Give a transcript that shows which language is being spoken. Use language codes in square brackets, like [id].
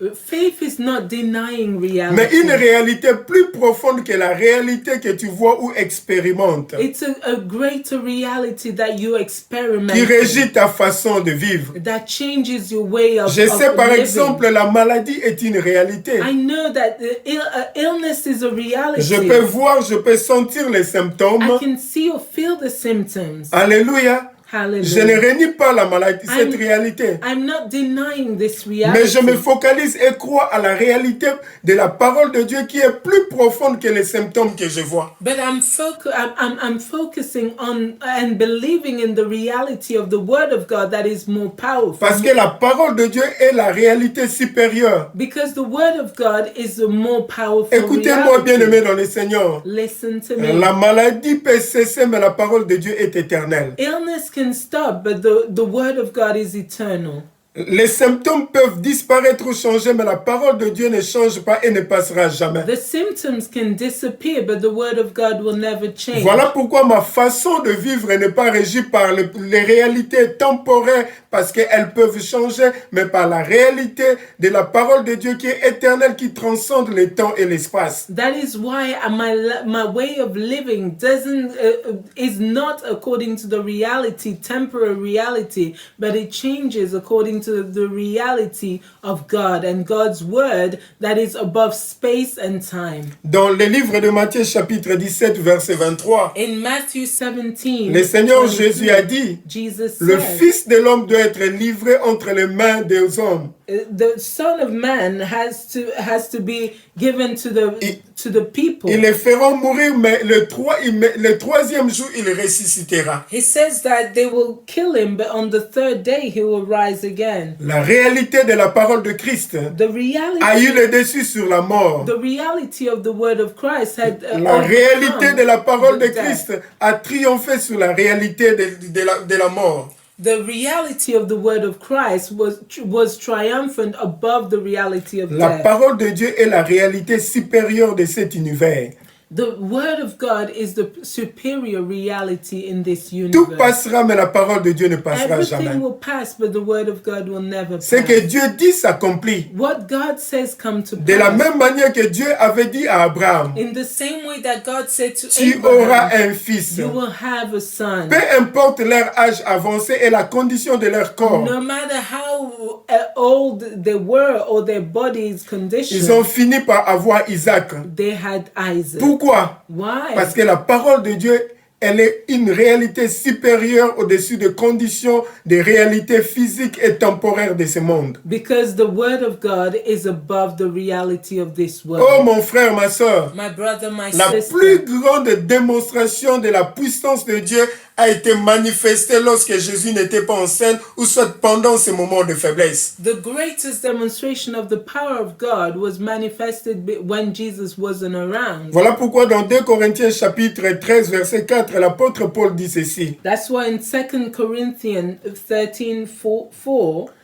[en] Faith is not denying reality. [fr] Mais une réalité plus profonde que la réalité que tu vois ou expérimentes. [en] It's a greater reality that you experiment. [fr] Qui régit ta façon de vivre. [en] That changes your way of [fr] Je sais par [en] living. [fr] exemple, la maladie est une réalité. [en] I know that illness is a reality. [fr] Je peux voir, je peux sentir les symptômes. [en] I can see or feel the symptoms. [fr] Alléluia. [en] Hallelujah. [fr] Je ne renie pas la maladie, cette réalité. [en] I'm not denying this reality. [fr] Mais je me focalise et crois à la réalité de la parole de Dieu qui est plus profonde que les symptômes que je vois. [en] But I'm focusing on and believing in the reality of the word of God that is more powerful. [fr] Parce que la parole de Dieu est la réalité supérieure. [en] Because the word of God is the more powerful [fr] Écoutez-moi, bien-aimés dans le Seigneur. [en] Listen to me. [fr] La maladie peut cesser, mais la parole de Dieu est éternelle. [en] Illness can stop, but the word of God is eternal. [fr] Les symptômes peuvent disparaître ou changer, mais la parole de Dieu ne change pas et ne passera jamais. [en] The symptoms can disappear, but the word of God will never change. [fr] Voilà pourquoi ma façon de vivre n'est pas régie par les réalités temporaires, parce qu'elles peuvent changer, mais par la réalité de la parole de Dieu qui est éternelle, qui transcende le temps et l'espace. [en] That is why my way of living is not according to the reality, temporary reality, but it changes according to the reality of God and God's word that is above space and time. [fr] Dans le livre de Matthieu chapitre 17 verset 23, [en] in Matthew 17, [fr] le Seigneur Jésus a dit, le Fils de l'homme doit être livré entre les mains des hommes. [en] The Son of Man has to be given to the people. [fr] Ils le feront mourir, mais le troisième jour, il ressuscitera. [en] He says that they will kill him, but on the third day he will rise again. [fr] La réalité de la parole de Christ a eu le dessus sur la mort. [en] The reality of the word of Christ had [fr] la réalité de la parole de Christ a triomphé sur la réalité de la mort. [en] The reality of the word of Christ was triumphant above the reality of death. [fr] La parole de Dieu est la réalité supérieure de cet univers. [en] The word of God is the superior reality in this universe. [fr] Tout passera, mais la parole de Dieu ne passera jamais. [en] Everything will pass, but the word of God will never pass. [fr] Ce que Dieu dit s'accomplit. [en] What God says come to pass. [fr] De la même manière que Dieu avait dit à Abraham, [en] in the same way that God said to [fr] tu [en] Abraham, [fr] auras un fils. [en] You will have a son. [fr] Peu importe leur âge avancé et la condition de leur corps. [en] No matter how old they were or their body's condition. [fr] Ils ont fini par avoir Isaac. [en] They had Isaac. [fr] Pourquoi? [en] Why? [fr] Parce que la parole de Dieu, elle est une réalité supérieure au-dessus des conditions, des réalités physiques et temporaires de ce monde. [en] Because the word of God is above the reality of this world. [fr] Oh mon frère, ma soeur, [en] my brother, my [fr] la [en] sister. [fr] plus grande démonstration de la puissance de Dieu a été manifestée lorsque Jésus n'était pas en scène ou soit pendant ces moments de faiblesse. [en] The greatest demonstration of the power of God was manifested when Jesus wasn't around. [fr] Voilà pourquoi dans 2 Corinthiens chapitre 13 verset 4, l'apôtre Paul dit ceci. [en] That's why in 2 Corinthians 13:4